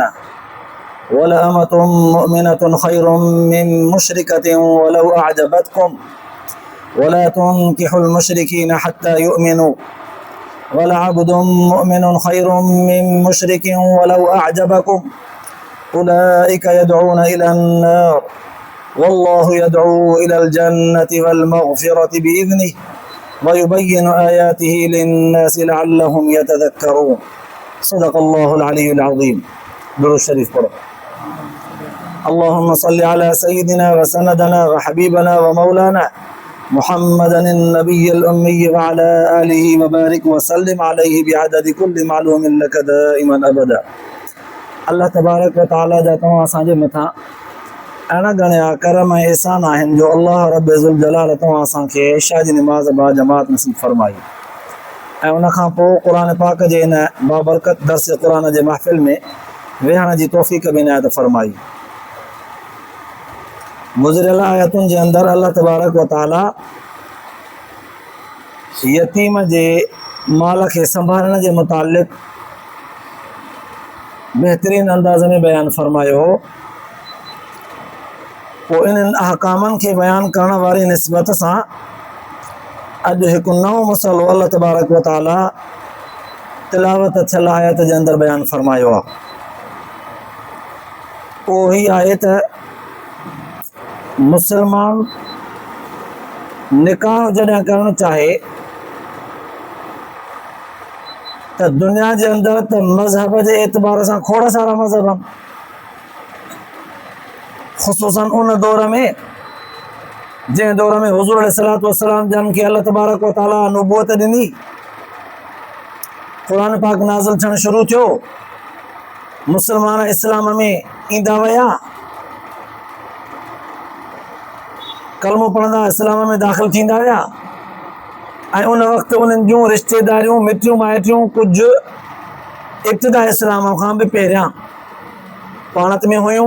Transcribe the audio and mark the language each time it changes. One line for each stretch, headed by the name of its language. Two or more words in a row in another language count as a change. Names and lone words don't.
Arabic: ولأمة مؤمنة خير من مشركة ولو أعجبتكم ولا تنكحوا المشركين حتى يؤمنوا ولعبد مؤمن خير من مشرك ولو أعجبكم أولئك يدعون إلى النار والله يدعو إلى الجنة والمغفرة بإذنه ويبين آياته للناس لعلهم يتذكرون. صدق الله العلي العظيم.
Sindhi: दुरूद शरीफ पढ़ो।
Arabic: اللهم صل على سيدنا وسندنا وحبيبنا ومولانا محمد النبي الأمي وعلى آله وبارك وسلم عليه بعدد كل معلوم لك دائما أبدا. الله تبارك وتعالى
Sindhi: जा तव्हां असांजे मथां अहिड़ा घणा करम ऐं एहसान आहिनि जो अल्लाह
Arabic: رب ذو الجلال
Sindhi: तव्हां असांखे इशा जी निमाज़ बा जमात नसीब फरमाई ऐं उनखां पोइ क़ुरान पाक जे इन बाबरकत दर्स क़ुरान जे महफ़िल में वेहण जी तौफ़ीक़ बि इनायत फरमाई। गुज़िरियल आयतुनि जे अंदरि
Arabic: الله تبارك وتعالى
Sindhi: यतीम जे माल खे संभालण जे मुतालिक़ बेहतरीन अंदाज़ में बयान फरमायो। पोइ इन्हनि अहकामनि खे बयान करण वारी निस्बत सां अॼु हिकु नओं मसइलो
Arabic: الله تبارك وتعالى
Sindhi: तिलावत थियल आयत जे अंदरि बयान फरमायो आहे। उहो ही आहे त मुसलमान निकाह जॾहिं करणु चाहे त दुनिया जे अंदरि त मज़हब जे एतबार सां खोड़ सारा मज़हब आहिनि, ख़ुसूसन उन दौर में जंहिं दौर में हुज़ूर
Arabic: عليه الصلاة والسلام
Sindhi: जन खे
Arabic: الله تبارك وتعالى
Sindhi: नबूअत ॾिनी, क़ुरान पाक नाज़िल थियणु शुरू थियो, मुसलमान इस्लाम में ईंदा विया, कलमो पढ़ंदा इस्लाम में दाख़िल थींदा विया ऐं उन वक़्तु उन्हनि जूं रिश्तेदारियूं मिटियूं माइटियूं कुझु इब्तिदा इस्लाम खां बि पहिरियां पाणत में हुयूं।